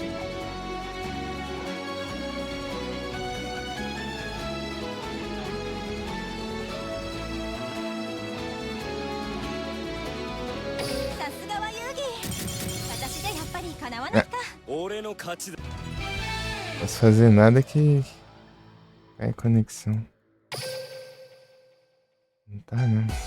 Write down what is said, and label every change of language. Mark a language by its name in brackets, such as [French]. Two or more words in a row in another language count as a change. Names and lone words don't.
[Japanese] さすがは遊戯。私じゃやっぱりかなわないか。俺の勝ちだ。 [Portuguese] Posso fazer nada que cai conexão. Não tá, não.